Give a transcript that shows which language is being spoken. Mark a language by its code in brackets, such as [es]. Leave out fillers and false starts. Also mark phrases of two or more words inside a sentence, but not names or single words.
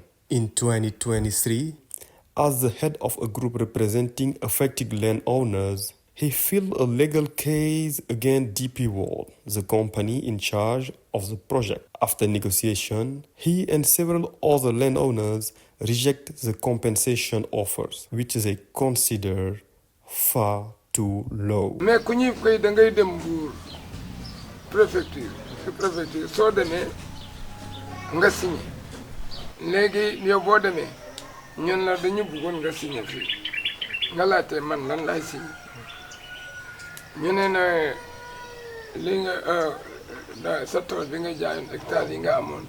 [en] In 2023, as the head of a group representing affected landowners, he filed a legal case against DP World, the company in charge of the project. After negotiation, he and several other landowners reject the compensation offers, which they consider far too low. [wo] Mais ku ñuy koy da ngay dem Mbour préfecture soo demee nga signé léegi yow boo demee ñun la dañu bëggoon nga signé fii nga laajte man lan laay signé ñu ne na li nga sa tool bi nga jaayoon hectares yi nga amoon.